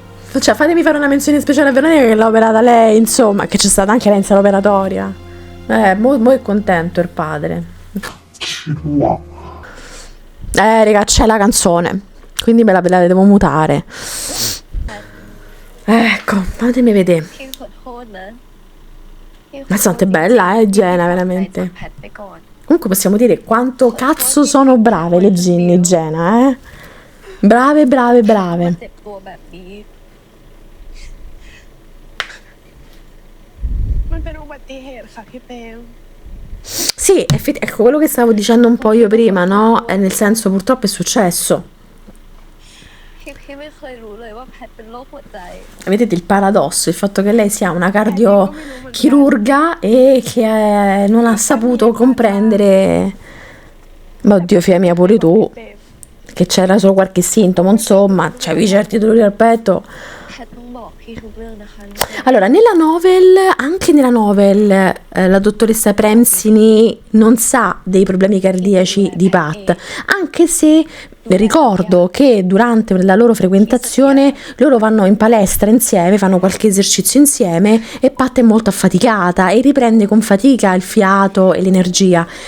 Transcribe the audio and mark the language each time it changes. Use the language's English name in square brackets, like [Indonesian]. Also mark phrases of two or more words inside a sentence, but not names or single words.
[Italian] Cioè, fatemi fare una menzione speciale a Veronica che l'ha operata lei, insomma, che c'è stata anche lei in sala operatoria. Mo è contento il padre. Raga, c'è la canzone, quindi me la devo mutare. Ecco, fatemi vedere. [Thai] พี่ขอโทษนะพี่ขอโทษ [Italian] Ma sante bella, Jenna, veramente. [Thai] แพทไปก่อน [Italian] Comunque possiamo dire quanto cazzo sono brave le Ginny e Jenna, eh? Brave, brave, brave. [Thai] เจ็บตัวแบบนี้ มันเป็นอุบัติเหตุค่ะพี่เปม [Italian] Sì, ecco quello che stavo dicendo un po' io prima, no? Nel senso, purtroppo è successo. [Thai] พี่ไม่เคยรู้เลยว่าแพทเป็นโรคหัวใจ [Italian] Vedete il paradosso, il fatto che lei sia una cardiochirurga e che non ha saputo comprendere, ma oddio figlia mia pure tu, che c'era solo qualche sintomo, insomma, c'avevi certi dolori al petto. [Thai] แพทต้องบอกพี่ทุกเรื่องนะคะ [Italian] Allora, anche nella novel, la dottoressa Premsini non sa dei problemi cardiaci di Pat, anche se ricordo che durante la loro frequentazione loro vanno in palestra insieme, fanno qualche esercizio insieme e Pat è molto affaticata e riprende con fatica il fiato e l'energia.